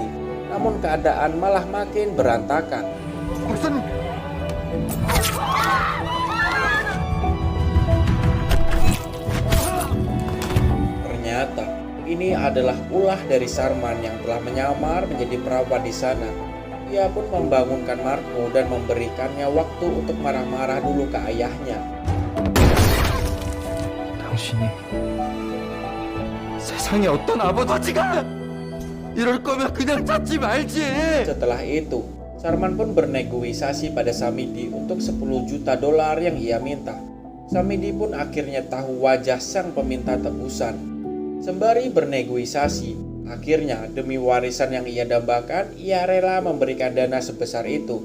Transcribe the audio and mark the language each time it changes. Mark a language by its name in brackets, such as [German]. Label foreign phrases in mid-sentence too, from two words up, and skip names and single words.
[Indonesian] Namun keadaan malah makin berantakan. Ternyata ini adalah ulah dari Sarman yang telah menyamar menjadi perawat di sana. Ia pun membangunkan Marco dan memberikannya waktu untuk marah-marah dulu ke ayahnya. [Korean] 당신이 세상에 어떤 아버지가 이럴 거면 그냥 찾지 말지. [Indonesian] Setelah itu, Sarman pun bernegosiasi pada Samidi untuk 10 juta dolar yang ia minta. Samidi pun akhirnya tahu wajah sang peminta tebusan. Sembari bernegosiasi, akhirnya demi warisan yang ia dambakan, ia rela memberikan dana sebesar itu.